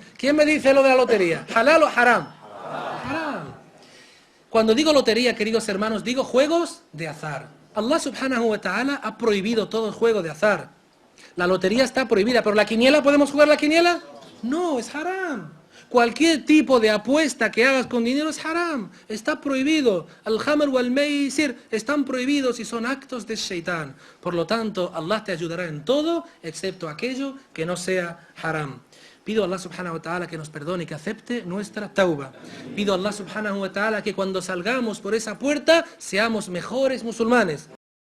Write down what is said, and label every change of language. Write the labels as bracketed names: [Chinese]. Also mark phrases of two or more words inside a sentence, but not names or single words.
[Spanish] ¿Quién me dice lo de la lotería? ¿Halal o haram? Haram. Cuando digo lotería, queridos hermanos, digo juegos de azar. Allah [Arabic] سبحانه وتعالى [Spanish] ha prohibido todo el juego de azar. La lotería está prohibida, pero la quiniela, ¿podemos jugar la quiniela? No, es haram. Cualquier tipo de apuesta que hagas con dinero es haram. Está prohibido. Al-Hamr o al-Maysir están prohibidos y son actos de Shaitán. Por lo tanto, Allah te ayudará en todo, excepto aquello que no sea haram. Pido a Allah [Arabic] سبحانه وتعالى [Spanish] que nos perdone y que acepte nuestra tauba. Pido a Allah [Arabic] سبحانه وتعالى [Spanish] que cuando salgamos por esa puerta seamos mejores musulmanes.